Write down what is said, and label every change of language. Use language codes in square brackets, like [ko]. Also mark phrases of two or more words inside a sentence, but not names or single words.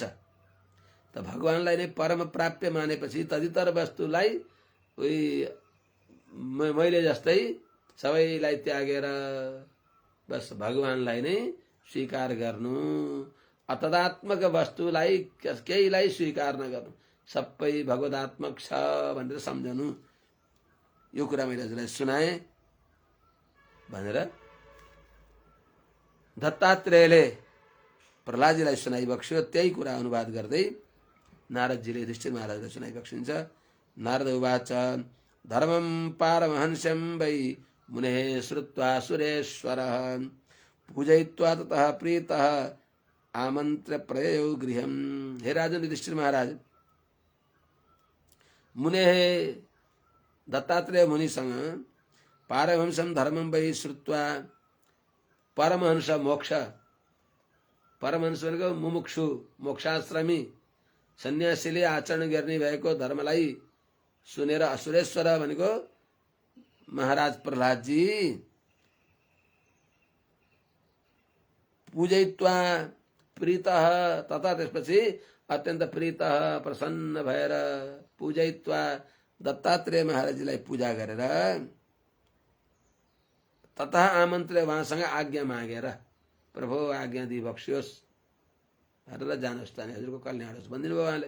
[ne] त भगवानलाई नै परम प्राप्य मानेपछि तदितर वस्तुलाई उही मैले जस्तै सबैलाई त्यागेर बस भगवानलाई नै स्वीकार गर्नु, अतदात्मक वस्तुलाई केहीलाई स्वीकार नगर्नु, सबै भगवदात्मक छ भनेर सम्झनु। यो कुरा मैले हजुरलाई सुनाएँ भनेर दत्तात्रेयले प्रहलादजीलाई सुनाइबक्स्यो। त्यही कुरा अनुवाद गर्दै नारदजीले युधिष्ठिर महाराजलाई सुनाइबक्सिन्छ। [sa] नारद उवाच धर्मं पारमहंस्यं वै मुनेः श्रुत्वा सुरेश्वरः पूजयित्वा ततः प्रीतः आमन्त्र्य प्रययौ गृहम्। [ne] हे राजन युधिष्ठिर महाराज, मुनेः दत्तात्रेय मुनिसँग [sa] पारमहंसं धर्मं वै श्रुत्वा, [ne] परमहंस मोक्ष, परमहंस भनेको मुमुक्षु मोक्षाश्रमी सन्यासीले आचरण गर्ने भएको धर्मलाई सुनेर असुरेश्वर भनेको महाराज प्रहलादजी [sa] पूजयित्वा प्रीतः, [ne] तथा त्यसपछि अत्यन्त प्रीतः प्रसन्न भएर पूजयित्वा दत्तात्रेय महाराजजीलाई पूजा गरेर तथा आमन्त्र्य उहाँसँग आज्ञा मागेर प्रभु आज्ञा दिइबक्सियोस् भनेर जानुहोस् त हजुरको कल्याण होस् भनिदिनु भयो उहाँले।